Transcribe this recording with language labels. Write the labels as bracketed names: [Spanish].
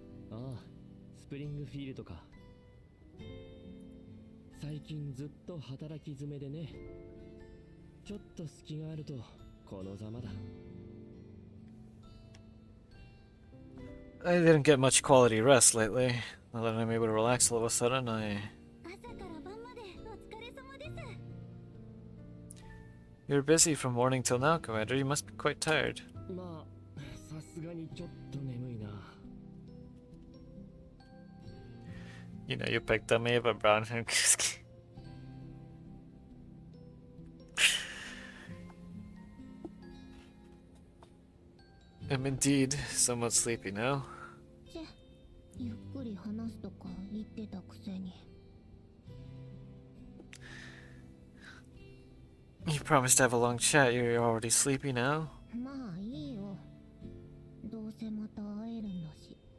[Japanese] ああ、スプリングフィールドか。最近ずっと働き詰めでね。ちょっと隙があるとこのざまだ。 [English] I didn't get much quality rest lately. Now that I'm able to relax all of a sudden, [Japanese] 朝から晩までお疲れ様です。 [English] You're busy from morning till now, Commander. You must be quite tired. [Japanese] まあ、さすがにちょっと眠いな。 [English] You know, you picked on me, but Brown and I'm indeed somewhat sleepy now. [Japanese] チェ、ゆっくり話すとか言ってたくせに。 [English] You promised to have a long chat. You're already sleepy now? [Japanese] まあいいよ。どうせまた会えるんだし。